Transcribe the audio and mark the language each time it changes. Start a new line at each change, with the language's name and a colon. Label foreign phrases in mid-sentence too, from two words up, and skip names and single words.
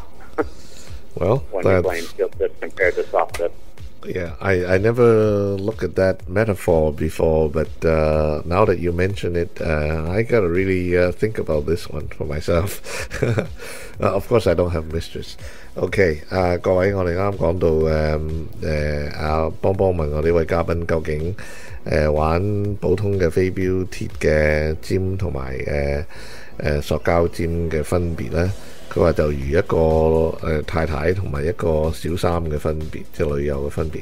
English: Well, when you're playing steel tip compared to soft tip. Yeah, I never looked at that metaphor before, but now that you mention it, I gotta really think about this one for myself. Of course, I don't have mistress.
Cantonese: OK， 各位，我哋啱講到阿邦邦問我呢位嘉賓究竟玩普通嘅飛鏢鐵嘅尖同埋塑膠尖嘅分別咧？佢話就如一個太太同埋一個小三嘅分別，即係女友嘅分別。